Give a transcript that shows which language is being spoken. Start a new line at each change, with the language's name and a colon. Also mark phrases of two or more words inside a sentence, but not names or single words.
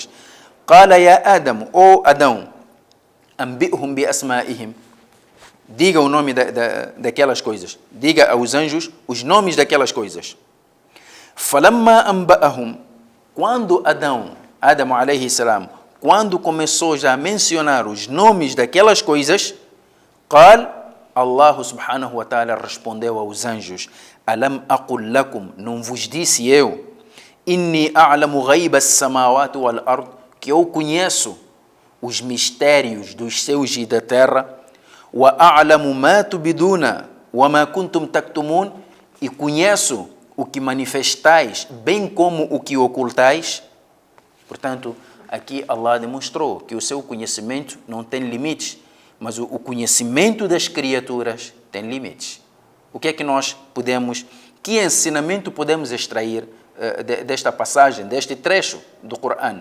Arabic: قال يا آدم,
Portuguese: ó Adão,
Arabic: أنبئهم بأسمائهم.
Portuguese: Diga o nome daquelas coisas. Diga aos anjos os nomes daquelas coisas.
Arabic: فلما أنبأهم,
Portuguese: quando Adão
Arabic: عليه السلام
Portuguese: quando começou já a mencionar os nomes daquelas coisas,
Arabic: الله سبحانه وتعالى
Portuguese: respondeu aos anjos:
Arabic: ألم أقل لكم,
Portuguese: não vos disse eu,
Arabic: إني أعلم غيب السماوات والأرض,
Portuguese: que eu conheço os mistérios dos céus e da terra,
Arabic: وأعلم ما تبدون وما كنتم تكتمون,
Portuguese: e conheço o que manifestais, bem como o que ocultais. Portanto, aqui
Arabic: Allah demonstrou
Portuguese: que o seu conhecimento não tem limites, mas o conhecimento das criaturas tem limites. O que é que nós podemos, que ensinamento podemos extrair desta passagem, deste trecho do Corão?